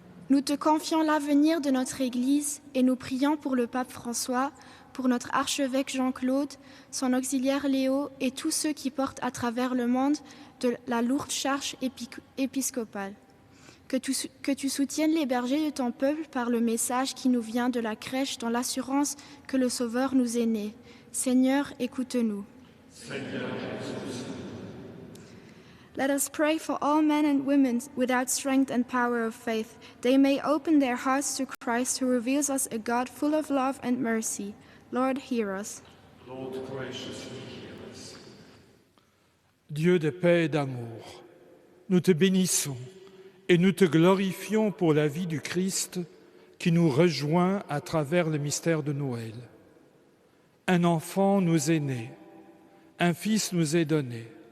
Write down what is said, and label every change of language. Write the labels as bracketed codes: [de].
[fr] Nous te confions l'avenir de notre Église et nous prions pour le pape François, pour notre archevêque Jean-Claude, son auxiliaire Léo et tous ceux qui portent à travers le monde de la lourde charge épiscopale. Que tu soutiennes les bergers de ton peuple par le message qui nous vient de la crèche dans l'assurance que le Sauveur nous est né. Seigneur, écoute-nous. [en] Let us pray for all men and women without strength and power of faith. They may open their hearts to Christ who reveals us a God full of love and mercy. Lord, hear us. Lord, graciously hear us. [fr] Dieu de paix et d'amour, nous te bénissons et nous te glorifions pour la vie du Christ qui nous rejoint à travers le mystère de Noël. Un enfant nous est né, un fils nous est donné.